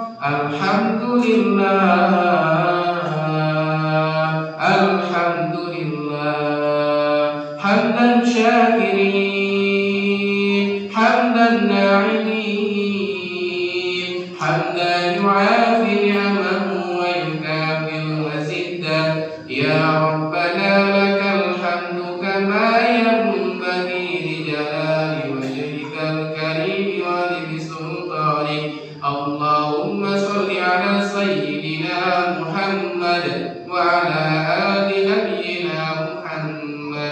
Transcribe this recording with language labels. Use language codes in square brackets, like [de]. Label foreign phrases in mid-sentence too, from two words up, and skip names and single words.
[ar] الحمد لله. حمدا شاكرين حمدا ناعمين حمدا يوافي نعمه ويكافئ مزيده. يا ربنا لك الحمد كما ينبغي لجلال وجهك الكريم ولسلطانك. اللهم صل على سيدنا محمد وعلى آل نبينا محمد.